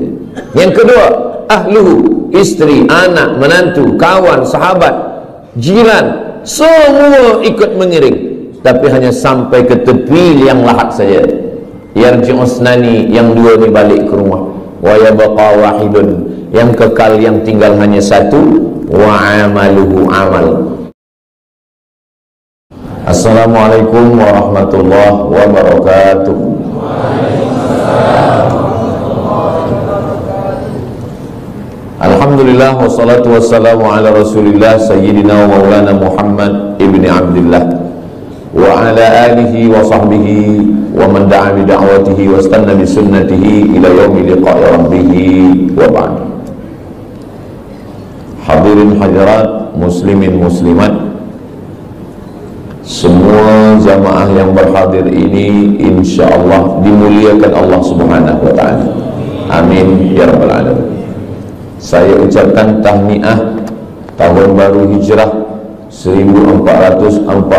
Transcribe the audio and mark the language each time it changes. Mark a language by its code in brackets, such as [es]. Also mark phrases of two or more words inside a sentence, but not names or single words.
[ms] Yang kedua, ahluhu, isteri, anak, menantu, kawan, sahabat, jiran, semua ikut mengiring, tapi hanya sampai ke tepi liang lahat saja. [ar] يرجع اثنان, [ms] yang 2 ni balik ke rumah. [ar] ويبقى واحد, [ms] yang kekal, yang tinggal hanya 1. [ar] وعمله عمل. السلام عليكم ورحمة الله وبركاته. الحمد لله والصلاة والسلام على رسول الله سيدنا ومولانا محمد ابن عبد الله وعلى آله وصحبه ومن دعا بدعوته واستن بسنته إلى يوم لقاء ربه وبعد. [ms] Hadirin hadirat, muslimin muslimat, semua jamaah yang berhadir ini insyaallah dimuliakan Allah [ar] سبحانه وتعالى. آمين يا رب العالمين. [ms] Saya ucapkan tahniah tahun baru hijrah 1447.